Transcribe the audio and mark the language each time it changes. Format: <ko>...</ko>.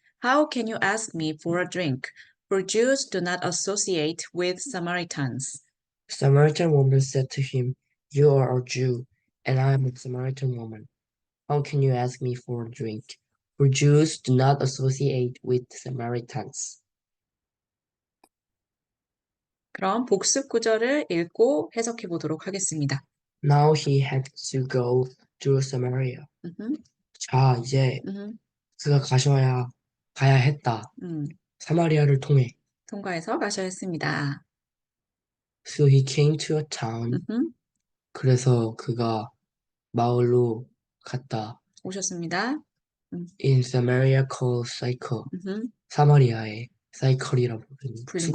<en>How can you ask me for a drink? For Jews do not associate with Samaritans." The Samaritan woman said to him, "You are a Jew, and I am a Samaritan woman. How can you ask me for a drink? For Jews do not associate with Samaritans."</en> <ko>그럼 복습 구절을 읽고 해석해 보도록 하겠습니다.</ko> <en>Now he had to go through Samaria.</en> <ko>자, 이제 그가 가야 했다. 사마리아를 통해. 통과해서 가셔야 했습니다.</ko> <en>So he came to a town.</en> <ko>그래서 그가 마을로 갔다. 오셨습니다.</ko> <en>In Samaria called Sychar.</en> <ko>사마리아의 사이클이라고 불리는</ko>